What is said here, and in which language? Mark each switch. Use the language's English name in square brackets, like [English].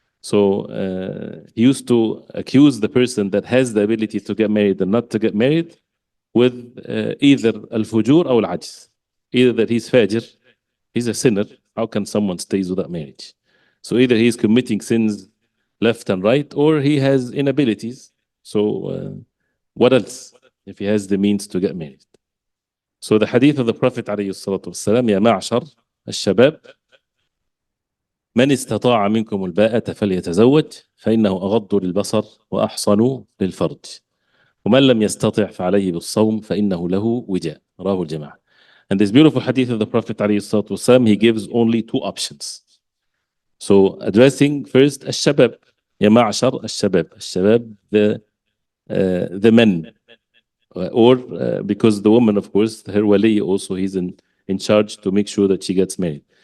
[English] So he used to accuse the person that has the ability to get married and not to get married with either al-fujur or al-ajz. Either that he's fajr, he's a sinner. How can someone stays without marriage? So either he's committing sins left and right, or he has inabilities. So what else if he has the means to get married? So the hadith of the Prophet [Arabic] عليه الصلاة والسلام, يا معشر الشباب من استطاع منكم الباءة فليتزوج فإنه أغض للبصر وأحصن للفرج ومن لم يستطع فعليه بالصوم فإنه له وجاء رواه الجماعة. [English] And this beautiful hadith of the Prophet عليه الصلاة والسلام, he gives only two options. So addressing first الشباب, [Arabic] يا معشر الشباب, [English] الشباب the men, or because the woman, of course, her wali also, he's in charge to make sure that she gets married.